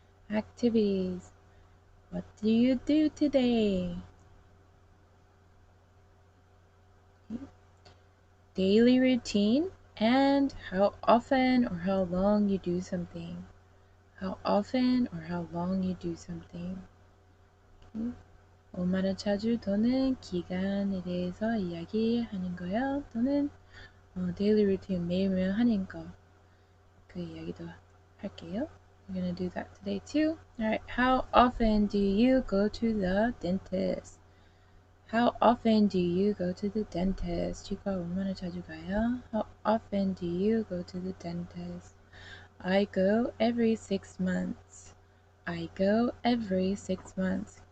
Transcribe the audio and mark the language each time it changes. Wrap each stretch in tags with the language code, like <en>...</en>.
<en>Activities. What do you do today? Daily routine and how often or how long you do something. How often or how long you do something.</en> <ko>얼마나 자주 또는 기간에 대해서 이야기하는 거요. 또는</ko> <en>daily routine</en> <ko>매일매일 하는 거. 그 이야기도 할게요.</ko> <en>We're gonna do that today too. Alright, how often do you go to the dentist? How often do you go to the dentist?</en> <ko>치과 얼마나 자주 가요?</ko> <en>How often do you go to the dentist? I go every 6 months. I go every 6 months.</en>